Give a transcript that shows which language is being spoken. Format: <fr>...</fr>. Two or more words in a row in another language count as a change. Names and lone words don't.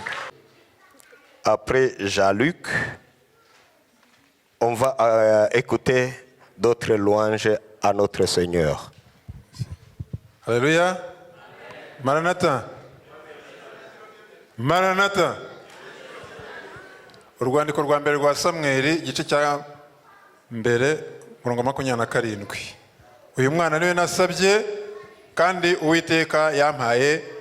<fr>Après Jean-Luc, on va écouter d'autres louanges à notre Seigneur. Alléluia. Maranatha. Maranatha.</fr> <rw>Urwandiko rwa mbere rwa Samweli igice cya mbere murongo 27. Uyu mwana niwe nasabye kandi Uwiteka yampaye.</rw>